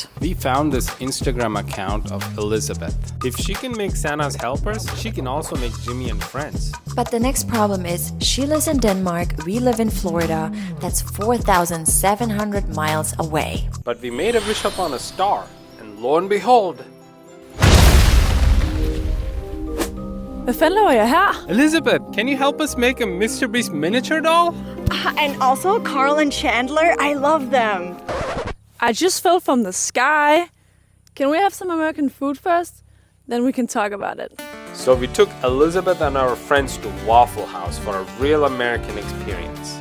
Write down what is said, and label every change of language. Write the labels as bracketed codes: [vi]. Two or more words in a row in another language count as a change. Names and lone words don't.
[en] We found this Instagram account of Elisabeth. If she can make Santa's helpers, she can also make Jimmy and friends. But the next problem is, she lives in Denmark, we live in Florida. That's 4,700 miles away. But we made a wish upon a star, and lo and behold. [da] Hvad fanden laver jeg her? [en] Elisabeth, can you help us make a MrBeast miniature doll? And also Karl and Chandler, I love them. I just fell from the sky. Can we have some American food first? Then we can talk about it. So we took Elisabeth and our friends to Waffle House for a real American experience.